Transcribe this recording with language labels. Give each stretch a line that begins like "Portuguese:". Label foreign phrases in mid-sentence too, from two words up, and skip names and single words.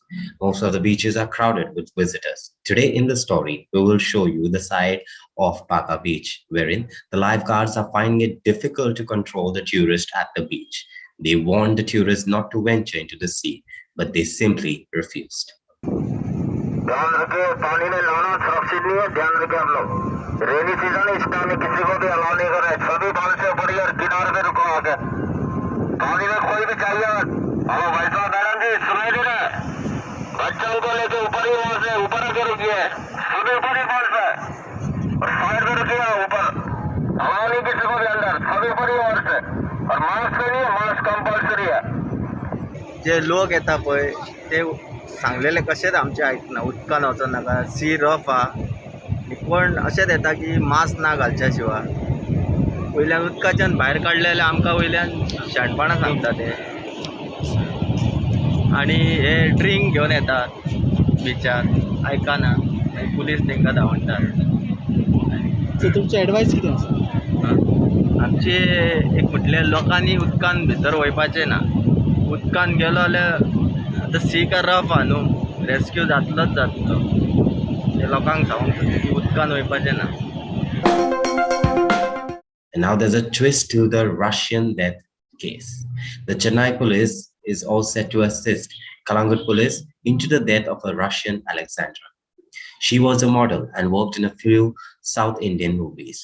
English: Most of the beaches are crowded with visitors. Today in the story, we will show you the side of Paka Beach, wherein the lifeguards are finding it difficult to control the tourists at the beach. They warned the tourists not to venture into the sea, but they simply refused.
Hindi: ध्यान रखिए, पानी में नहाना सुरक्षित नहीं है। ध्यान रखिए आप लोग।
English: rainy season
Hindi: इस टाइम में किसी को भी अलाउ नहीं कर रहे। सभी बाल से ऊपर और किनारे पे रुको आके। पानी में कोई भी चाहिए। हेलो भाई साहब, मैडम जी सुनाई दे रहा है? बच्चों को लेके ऊपर ही वहां से ऊपर आके रुकिए। सभी ऊपर ही बाल से और साइड में रुकिए ऊपर। अलाउ नहीं किसी को भी अंदर। सभी ऊपर ही वहां से और मास्क नहीं है,
English: mask compulsory
Hindi: है।
Konkani: जे लोक येता पळय ते सांगलेले कशेंच आमचे आयकना, उदकान वचो नाका,
English: sea rough
Konkani: आहा, कोण अशेंच येता की मास्क ना घालच्या शिवाय वयल्यान उदकाच्यान भायर काडले जाल्यार आमकां वयल्यान शाणपणां सांगता ते आनी हे ड्रिंक घेवन येतात बिचार, आयकना मागीर पुलीस तांकां धांवतात. तुमची एडवायस कितें आसा? आमचे एक म्हटल्यार लोकांनी उदकान भितर वयपाचें ना. उदकान गेलो जाल्यार आतां सी काय रफ आहा न्हू, रेस्क्यू जातलोच जातलो. ते लोकांक सांगूंक सोदता की उदकान वयपाचें ना.
English: And now there's a twist to the Russian death case. The Chennai police is all set to assist Kalangut police into the death of a Russian Alexandra. She was a model and worked in a few South Indian movies.